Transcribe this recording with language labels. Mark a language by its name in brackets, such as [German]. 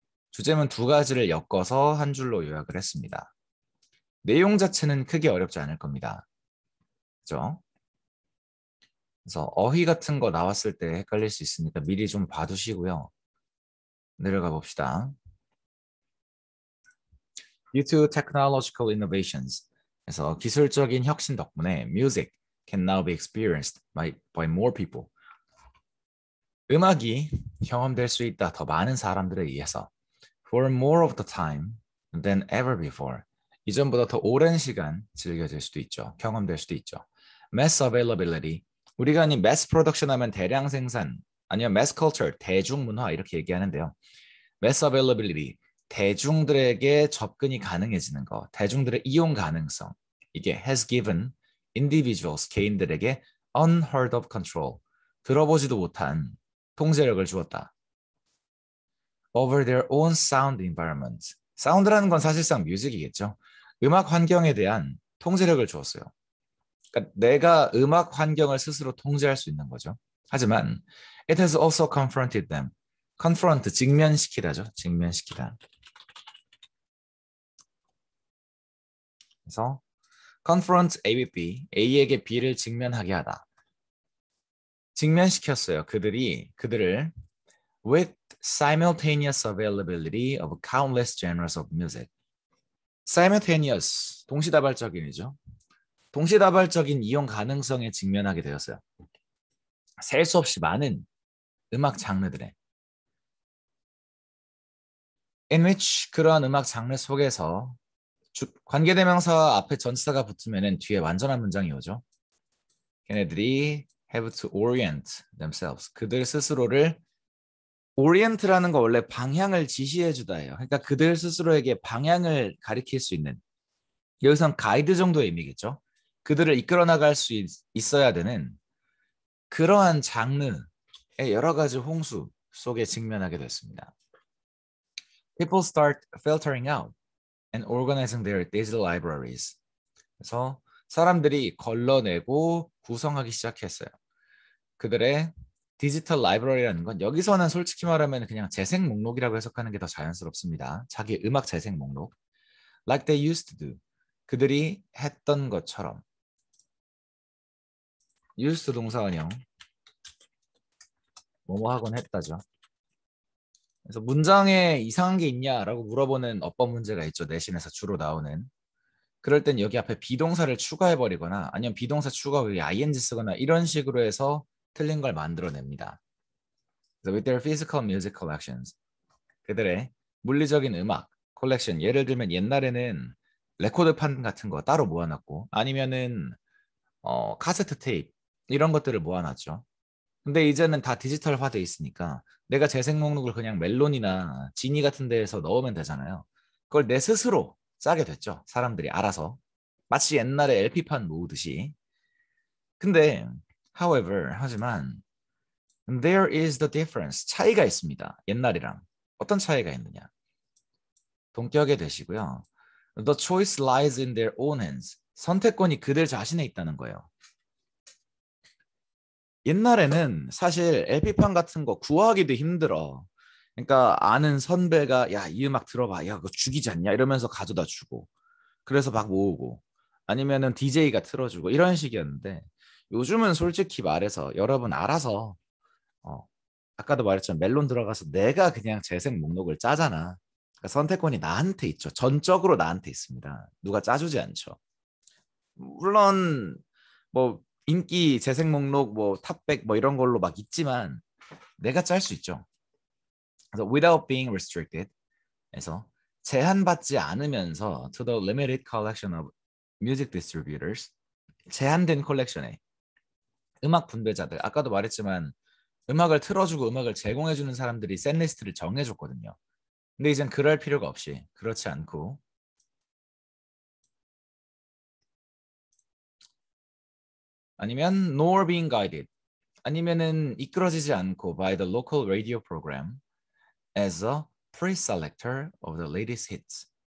[Korean] 주제문 두 가지를 엮어서 한 줄로 요약을 했습니다. 내용 자체는 크게 어렵지 않을 겁니다. 그죠? 그래서 어휘 같은 거 나왔을 때 헷갈릴 수 있으니까 미리 좀 봐두시고요. 내려가 봅시다. [English] Due to technological innovations. [Korean] 그래서 기술적인 혁신 덕분에 [English] music can now be experienced by more people. [Korean] 음악이 경험될 수 있다. 더 많은 사람들에 의해서. [English] for more of the time than ever before. [Korean] 이전보다 더 오랜 시간 즐겨질 수도 있죠. 경험될 수도 있죠. [English] mass availability. [Korean] 우리가 이 mass production 하면 대량 생산, 아니면 mass culture, 대중문화 이렇게 얘기하는데요. mass availability, 대중들에게 접근이 가능해지는 거, 대중들의 이용 가능성. 이게 [English] has given individuals, [Korean] 개인들에게 [English] unheard of control, [Korean] 들어보지도 못한 통제력을 주었다. [English] over their own sound environment. [Korean] 사운드라는 건 사실상 뮤직이겠죠. 음악 환경에 대한 통제력을 주었어요. 그러니까 내가 음악 환경을 스스로 통제할 수 있는 거죠. 하지만 [English] it has also confronted them. [Korean] confront, 직면시키다죠. 직면시키다. 그래서 confront A with B, A에게 B를 직면하게 하다. 직면시켰어요. 그들을 [English] with simultaneous availability of countless genres of music. [Korean] simultaneous, 동시다발적인이죠. 동시다발적인 이용 가능성에 직면하게 되었어요. 셀 수 없이 많은 음악 장르들에 [English] in which [Korean] 그러한 음악 장르 속에서 관계대명사 앞에 전치사가 붙으면 뒤에 완전한 문장이 오죠. 걔네들이 [English] have to orient themselves. [Korean] 그들 스스로를 orient라는 거 원래 방향을 지시해 주다예요. 그러니까 그들 스스로에게 방향을 가리킬 수 있는, 여기선 가이드 정도의 의미겠죠. 그들을 이끌어 나갈 수 있어야 되는 그러한 장르의 여러 가지 홍수 속에 직면하게 됐습니다. [English] People start filtering out and organizing their digital libraries. [Korean] 그래서 사람들이 걸러내고 구성하기 시작했어요. 그들의 디지털 라이브러리라는 건 여기서는 솔직히 말하면 그냥 재생 목록이라고 해석하는 게 더 자연스럽습니다. 자기 음악 재생 목록. [English] Like they used to do. [Korean] 그들이 했던 것처럼. used 동사원형. 뭐뭐 하곤 했다죠. 그래서 문장에 이상한 게 있냐라고 물어보는 어법 문제가 있죠. 내신에서 주로 나오는. 그럴 땐 여기 앞에 비동사를 추가해버리거나 아니면 비동사 추가 후에 ing 쓰거나 이런 식으로 해서 틀린 걸 만들어냅니다. [English] with their physical music collections. [Korean] 그들의 물리적인 음악 컬렉션. 예를 들면 옛날에는 레코드판 같은 거 따로 모아놨고 아니면은 카세트 테이프 이런 것들을 모아놨죠. 근데 이제는 다 디지털화돼 있으니까 내가 재생 목록을 그냥 멜론이나 지니 같은 데에서 넣으면 되잖아요. 그걸 내 스스로 짜게 됐죠. 사람들이 알아서. 마치 옛날에 LP판 모으듯이. 근데 하지만 [English] there is the difference. [Korean] 차이가 있습니다. 옛날이랑. 어떤 차이가 있느냐. 동격에 되시고요. [English] The choice lies in their own hands. [Korean] 선택권이 그들 자신에 있다는 거예요. 옛날에는 사실 LP판 같은 거 구하기도 힘들어. 그러니까 아는 선배가 야, 이 음악 들어봐. 야, 그거 죽이지 않냐? 이러면서 가져다 주고. 그래서 막 모으고. 아니면은 DJ가 틀어주고 이런 식이었는데 요즘은 솔직히 말해서 여러분 알아서 아까도 말했지만 멜론 들어가서 내가 그냥 재생 목록을 짜잖아. 그러니까 선택권이 나한테 있죠. 전적으로 나한테 있습니다. 누가 짜주지 않죠. 물론 뭐 인기 재생 목록 뭐 탑백 뭐 이런 걸로 막 있지만 내가 짤 수 있죠. 그래서 [English] without being restricted [Korean] 해서 제한받지 않으면서 [English] to the limited collection of music distributors [Korean] 제한된 컬렉션에 음악 분배자들 아까도 말했지만 음악을 틀어주고 음악을 제공해주는 사람들이 셋리스트를 정해줬거든요. 근데 이젠 그럴 필요가 없이 그렇지 않고 아니면 [English] nor being guided [Korean] 아니면은 이끌어지지 않고 [English] by the local radio program as a pre-selector of the latest hits.